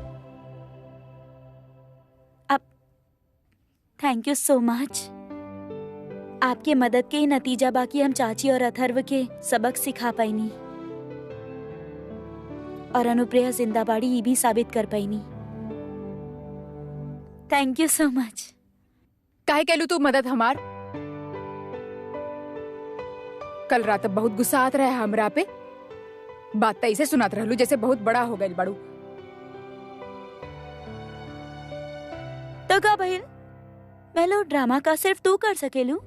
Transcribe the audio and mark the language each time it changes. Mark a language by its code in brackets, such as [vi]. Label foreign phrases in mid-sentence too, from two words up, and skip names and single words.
[en] अब thank you so much. [bho] आपके मदद के ही नतीजा बाकी हम चाची और अथर्व के सबक सिखा पाईनी और अनुप्रिया जिंदा बाड़ी ये भी साबित कर पाईनी। [en] thank you so much. [bho] काहे कहलू तू मदद हमार? कल रात बहुत गुस्सा आत रहा है हमरा पे, बात तो ऐसे सुनात रहलू जैसे बहुत बड़ा हो गई बाड़ू। तो का बहन, मेलो ड्रामा का सिर्फ तू कर सकेलू?